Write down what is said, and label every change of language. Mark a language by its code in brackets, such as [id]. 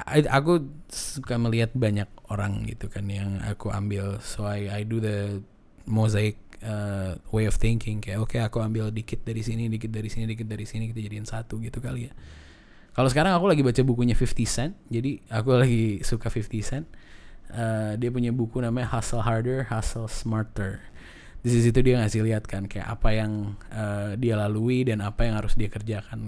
[id] Aku suka melihat banyak orang gitu kan yang aku ambil. [en] So I do the mosaic way of thinking. [id] Kayak oke, aku ambil dikit dari sini, dikit dari sini, dikit dari sini, kita jadiin satu gitu kali ya. Kalau sekarang aku lagi baca bukunya 50 Cent. Jadi aku lagi suka 50 Cent. Dia punya buku namanya Hustle Harder, Hustle Smarter. Di situ dia ngasih lihat kan kayak apa yang dia lalui dan apa yang harus dia kerjakan.